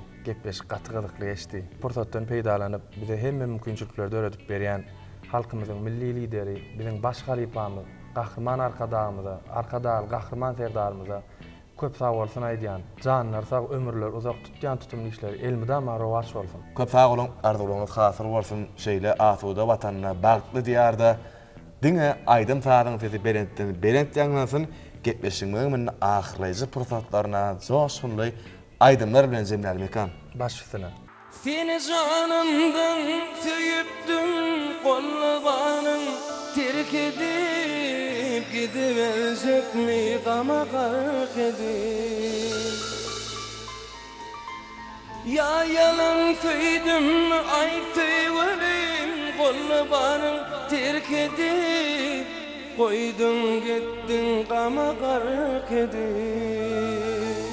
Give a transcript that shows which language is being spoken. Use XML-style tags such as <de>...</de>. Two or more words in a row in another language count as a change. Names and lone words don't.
<tk>Gepleşik gaty-gydykly geçdi. Pursatdan peýdalanyp bize hemme mümkinçilikleri öğretip berýän halkymyzyň milli lideri, biziň baş halifamyz, gahrman arkadağymyza, arkadagy gahrman serdarymyza köp sag bolsun aýdýan, janlar sag, ömürler uzak tutýan tutumly işler elmidama rowaç bolsun. Köp sag bolun, arzuwlaryňyz hasyl bolsun. Şeýle asuda watanyna bagtly diýarda diňe aýdym sagyň sesi berent ýanglansyn. Gepleşigimiziň ahyrlyjy pursatlaryna joşgunly aýdymlar bilen jemläli mekan. Başysyna.</tk> <tr>Seni canımdan söyüpdüm, kollabanım terk edip gidiverecek mi gama gark edip. Ya yalan söydüm, ay söylerim, kollabanım terk edip koydun gittin gama gark edip.</tr>